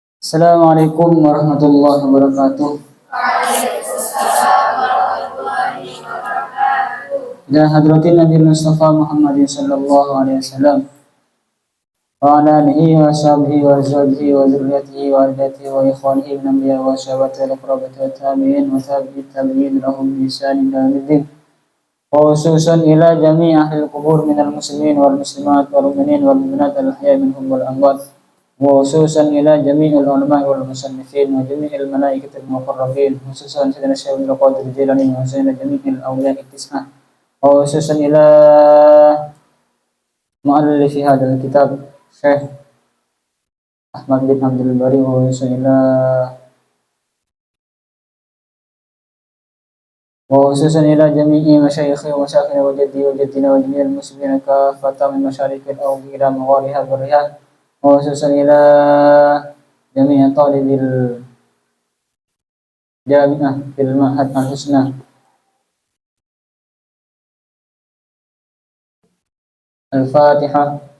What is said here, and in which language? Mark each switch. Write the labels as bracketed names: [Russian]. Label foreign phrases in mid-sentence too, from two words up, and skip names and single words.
[Arabic] السلام عليكم ورحمة الله وبركاته. إلى حضرة النبي المصطفى محمد صلى الله عليه وسلم وعلى آله وصحبه وأزواجه وذريته وأولاده وإخوانه من الأنبياء والصحابة والقرابة والتابعين وتابعي التابعين لهم بإحسان إلى يوم الدين. وخصوصا إلى جميع أهل القبور من المسلمين والمسلمات والمؤمنين والمؤمنات الأحياء منهم والأموات. خصوصا إلى جميع العلماء والمصنفين وجميع الملائكة المقربين، خصوصا سيدنا الشيخ عبد القادر الجيلاني وسيدنا جميع الأولياء اتساح. خصوصا إلى مؤلف هذا الكتاب الشيخ أحمد بن عبد الباري وخصوصا إلى جميع مشايخي ومشايخنا وجدي وجدنا وجميع المسلمين كافة من مشارق الأرض إلى مغاربها برها. خصوصا إلى جميع طالب الجامعة في المعهد الحسنى الفاتحة.